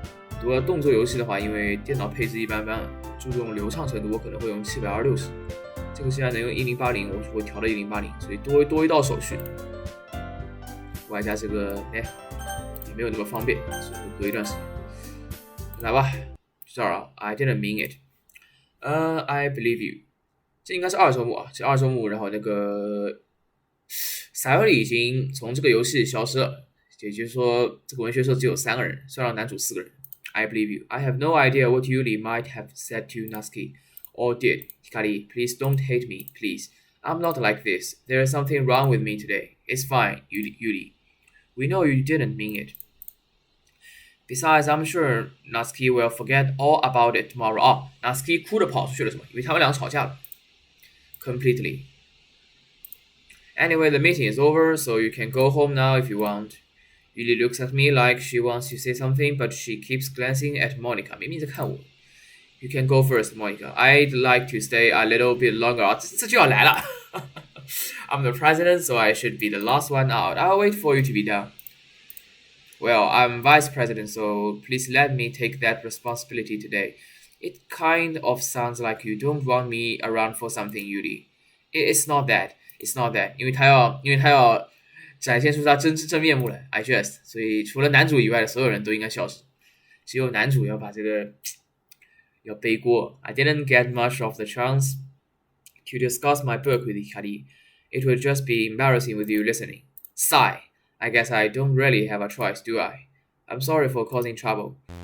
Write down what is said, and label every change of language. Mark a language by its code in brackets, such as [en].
[zh] 很多动作游戏的话，因为电脑配置一般般，注重流畅程度，我可能会用720-60。这个现在能用1080，我就会调到1080，所以多一道手续，外加这个也没有那么方便，所以会隔一段时间。来吧，就这儿啊 ， [en] I didn't mean it。 I believe you。 [zh] 这应该是2周目啊，这2周目，然后那个塞尔里已经从这个游戏消失了，也就是说，这个文学社只有3个人，虽然男主4个人。 [en] I believe you. I have no idea what Yuli might have said to Natsuki or did. Hikari, please don't hate me, please. I'm not like this. There is something wrong with me today. It's fine, Yuli. We know you didn't mean it. Besides, I'm sure Natsuki will forget all about it tomorrow. [zh] 哦 Natsuki 哭着跑出去了是吗？因为他们俩吵架了。 [en] Completely. Anyway, the meeting is over, so you can go home now if you want. Yuli looks at me like she wants to say something, but she keeps glancing at Monica. [zh] 明明在看我。 [en] You can go first, Monica. I'd like to stay a little bit longer. [zh] 这就要来了。 [en] I'm the president, so I should be the last one out. I'll wait for you to be done. Well, I'm vice president, so please let me take that responsibility today. It kind of sounds like you don't want me around for something, Yuli. It's not that. It's not that. [zh] 因为他要展现出他真面目来 [en] I guess， [zh] 所以除了男主以外的所有人都应该消失，只有男主要把这个要背锅。 [en] I didn't get much of the chance to discuss my book with Hikari. It would just be embarrassing with you listening. Sigh. I guess I don't really have a choice, do I? I'm sorry for causing trouble.